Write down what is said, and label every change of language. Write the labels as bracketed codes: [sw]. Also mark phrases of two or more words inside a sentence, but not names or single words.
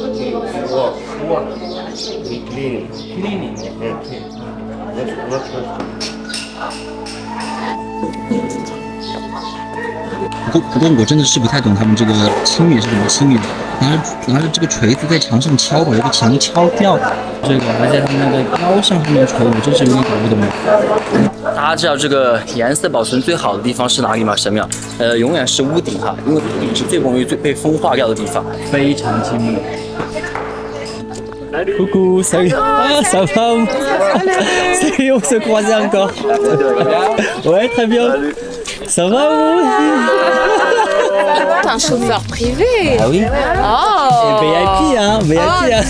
[zh] 不过我真的是不太懂他们这个清理是怎么清理的，拿着这个锤子在墙上敲，把这个墙敲掉，这个还在他们那个腰上面锤，我真是有点搞不懂。大家知道这个颜色保存最好的地方是哪里吗？神庙，永远是屋顶哈，因为屋顶是最容易被风化掉的地方，非常精密。 [fr] Coucou, salut. Ah, ça va? Salut, on se croise encore. Ouais, très bien. Ça va, vous? T'es un chauffeur privé. Ah oui? Oh. Et VIP, hein? VIP, hein?